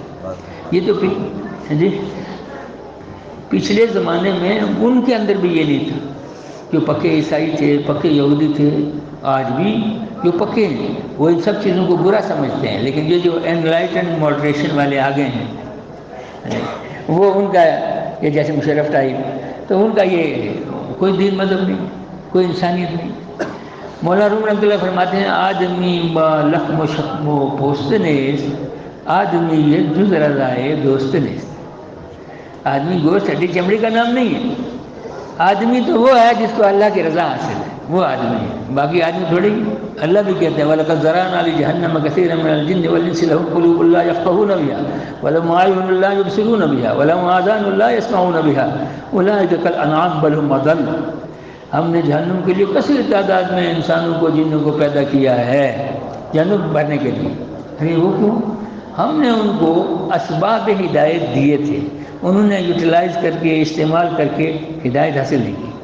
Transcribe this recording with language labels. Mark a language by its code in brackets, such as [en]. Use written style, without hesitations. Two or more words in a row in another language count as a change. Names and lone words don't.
[ur] یہ تو جی پچھلے زمانے میں ان کے اندر بھی یہ نہیں تھا، جو پکے عیسائی تھے، پکے یہودی تھے، آج بھی جو پکے ہیں وہ ان سب چیزوں کو برا سمجھتے ہیں، لیکن یہ جو [en] enlightened moderation [ur] والے آگے ہیں، وہ ان کا یہ جیسے مشرف ٹائپ، تو ان کا یہ کوئی دین مذہب نہیں، کوئی انسانیت نہیں۔ مولانا روم رحمۃ اللہ فرماتے ہیں [fa] آدمی با لخم و شخم و پوست نیست، آدمی یہ جز رضائے دوست نیست۔ [ur] آدمی گوشت ہڈی چمڑی کا نام نہیں ہے، آدمی تو وہ ہے جس کو اللہ کی رضا حاصل ہے، وہ آدمی ہے، باقی آدمی تھوڑی۔ اللہ بھی کہتے ہیں [ar] وَلَقَدْ ذَرَأْنَا لِجَهَنَّمَ كَثِيرًا مِنَ الْجِنِّ وَالْإِنسِ لَهُمْ قُلُوبٌ لَا يَفْقَهُونَ بِهَا وَلَهُمْ أَعْيُنٌ لَا يُبْصِرُونَ بِهَا وَلَهُمْ آذَانٌ لَا يَسْمَعُونَ بِهَا أُولَٰئِكَ كَالْأَنْعَامِ بَلْ هُمْ أَضَلُّ۔ [ur] ہم نے جہنم کے لیے کثیر تعداد میں انسانوں کو جنوں کو پیدا کیا ہے جہنم بھرنے کے لیے۔ ارے وہ کیوں؟ ہم نے ان کو اسباب ہدایت دیے تھے، انہوں نے یوٹیلائز کر کے استعمال کر کے ہدایت حاصل نہیں کی۔